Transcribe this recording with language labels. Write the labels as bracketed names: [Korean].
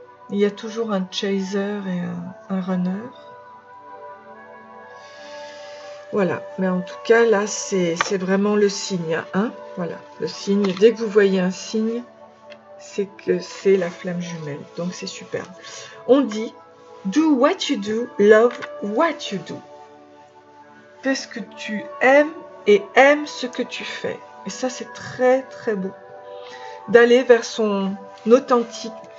[French] Il y a toujours un chaser et un runner. Voilà, mais en tout cas, là, c'est vraiment le signe. Hein, voilà, le signe. Dès que vous voyez un signe, c'est que c'est la flamme jumelle. Donc, c'est super. On dit, [English] do what you do, love what you do. [French] Fais ce que tu aimes et aime ce que tu fais. Et ça, c'est très, très beau. D'aller vers son authenticité.